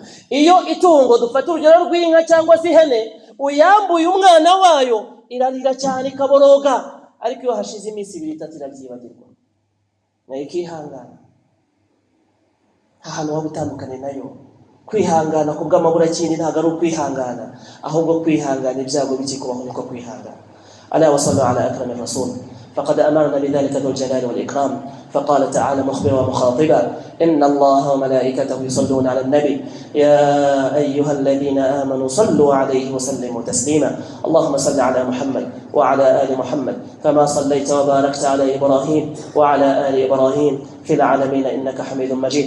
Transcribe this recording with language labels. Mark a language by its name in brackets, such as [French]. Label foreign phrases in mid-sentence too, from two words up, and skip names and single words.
[Kinyarwanda] Iyo itungo, dufata urugero rw'inka cyangwa se ihene, uyambuye umwana wayo irarira cyane ikaboroga, ariko iyo hashize iminsi 2-3 irabyibagirwa, nayo ikihangana. Ahantu ho gutandukana nayo, kwihangana ku bw'amaburakindi ntabwo ari ukwihangana, ahubwo kwihangana ibyago bikikubaho niko kwihangana. [Arabic] ألا وصلوا على أكرم الرسل, فقد أمرنا بذلك ذو الجلال والإكرام، فقال تعالى مخبرا ومخاطبا: إن الله وملائكته يصلون على النبي يا أيها الذين آمنوا صلوا عليه وسلموا تسليما. اللهم صل على محمد وعلى آل محمد كما صليت وباركت على إبراهيم وعلى آل إبراهيم في العالمين إنك حميد مجيد.